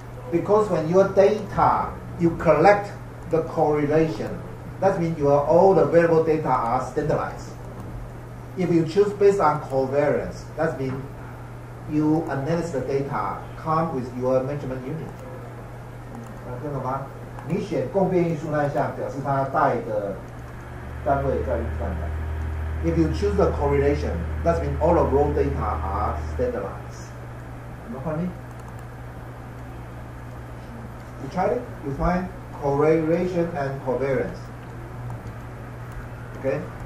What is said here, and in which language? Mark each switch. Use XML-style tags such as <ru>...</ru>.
<en>Because when your data, you collect the correlation. That means all the variable data are standardized. If you choose based on covariance, that means you analyze the data, come with your measurement unit.</en> <zh>听懂吗？你选共变因数那一项，表示它带的单位在运算的。</zh> <en>If you choose the correlation, that means all the raw data are standardized. You know You tried it? You find correlation and covariance. Okay?</en>